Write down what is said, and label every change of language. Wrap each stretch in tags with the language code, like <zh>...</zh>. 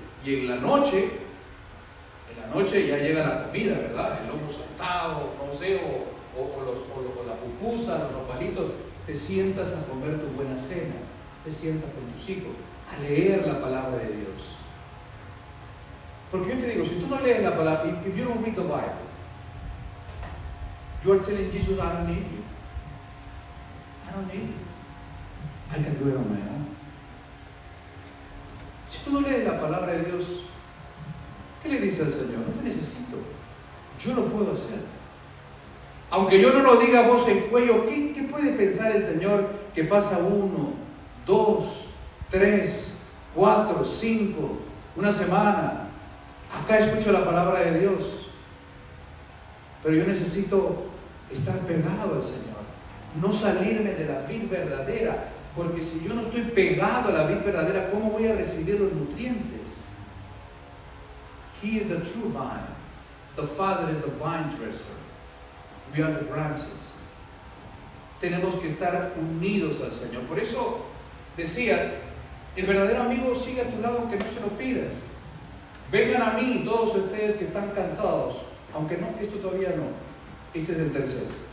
<es>Y en la noche ya llega la comida, ¿verdad? El lomo saltado, no sé, o la pupusa, los nopalitos. Te sientas a comer tu buena cena, te sientas con tus hijos a leer la palabra de Dios. Porque yo te digo, si tú no lees la palabra,</es> <en>if you don't read the Bible, you are telling Jesus, I don't need you. I don't need you. I can do it on my own.</en> <es>Si tú no lees la palabra de Dios, ¿qué le dice al Señor? No te necesito, yo lo puedo hacer. Aunque yo no lo diga a voz en cuello, ¿qué puede pensar el Señor que pasa 1, 2, 3, 4, 5, una semana? Acá escucho la palabra de Dios, pero yo necesito estar pegado al Señor, no salirme de la vid verdadera, porque si yo no estoy pegado a la vid verdadera, ¿cómo voy a recibir los nutrientes?</es> <en>He is the true vine, the Father is the vine dresser. We are the branches.</en> <es>Tenemos que estar unidos al Señor. Por eso decía, el verdadero amigo sigue a tu lado aunque no se lo pidas. Vengan a mí todos ustedes que están cansados, aunque no, esto todavía no. Ese es el tercero.</es>